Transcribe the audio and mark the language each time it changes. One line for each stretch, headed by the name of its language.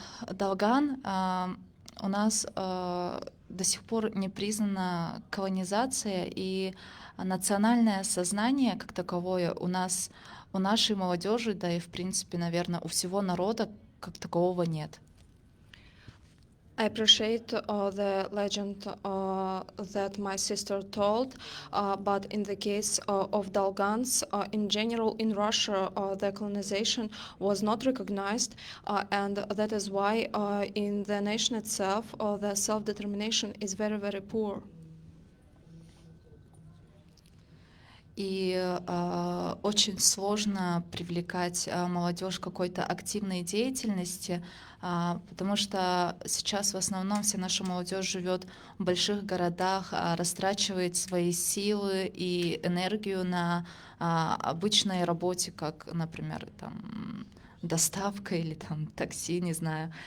Russian: Долган у нас до сих пор не признана колонизация, и национальное сознание как таковое у нашей молодежи, да и в принципе, наверное, у всего народа как такового нет.
English: I appreciate the legend that my sister told, but in the case of Dolgans, in general in Russia, the colonization was not recognized, and that is why in the nation itself, the self-determination is very, very poor.
Russian: И очень сложно привлекать молодежь к какой-то активной деятельности, потому что сейчас в основном вся наша молодежь живет в больших городах, растрачивает свои силы и энергию на обычной работе, как, например, там, доставка или там такси, не знаю.